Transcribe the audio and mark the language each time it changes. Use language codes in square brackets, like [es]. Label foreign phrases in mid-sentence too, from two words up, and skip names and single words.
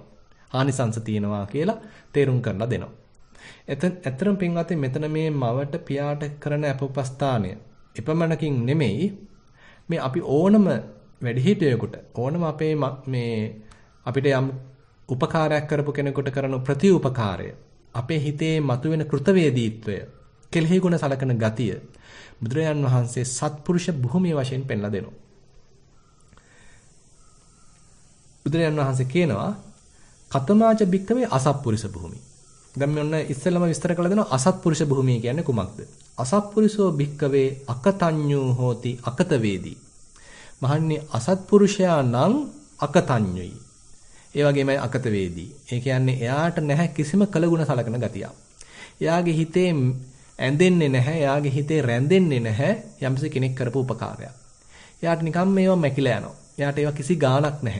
[si] ආනිසංස තියෙනවා කියලා තේරුම් කරලා දෙනවා. ඇත්තටම පින්වත්නි මෙතන මේ මවට පියාට කරන අපඋපස්ථානය එපමණකින් නෙමෙයි මේ අපි ඕනම වැඩිහිටියෙකුට ඕනම අපේ මේ අපිට යම් උපකාරයක් කරපු කෙනෙකුට කරන ප්‍රතිඋපකාරය අපේ හිතේ මතුවෙන කෘතවේදීත්වය කෙලෙහි ගුණ සලකන ගතිය බුදුරජාන් වහන්සේ සත්පුරුෂ භූමිය වශයෙන් පෙන්ලා දෙනවා. බුදුරජාන් වහන්සේ කියනවා [pi] කතමාච භික්කවේ [si] අසත්පුරුෂ භූමිය. දැන් මේ ඔන්න ඉස්සෙල්ලම විස්තර කළ දෙනවා අසත්පුරුෂ භූමිය කියන්නේ කුමක්ද? [pi] අසත්පුරුෂෝ භික්කවේ අකතඤ්ඤෝ හෝති අකතවේදී. [si] මහන්නේ අසත්පුරුෂයා නම් අකතඤ්ඤුයි. ඒ වගේමයි අකතවේදී. ඒ කියන්නේ එයාට නැහැ කිසිම කළගුණ සලකන ගතියක්. එයාගේ හිතේ ඇඳෙන්නේ නැහැ, එයාගේ හිතේ රැඳෙන්නේ නැහැ යම්ස කෙනෙක් කරපු උපකාරයක්. එයාට නිකම් මේවා මැකිලා යනවා. එයාට ඒවා කිසි ගාණක් නැහැ.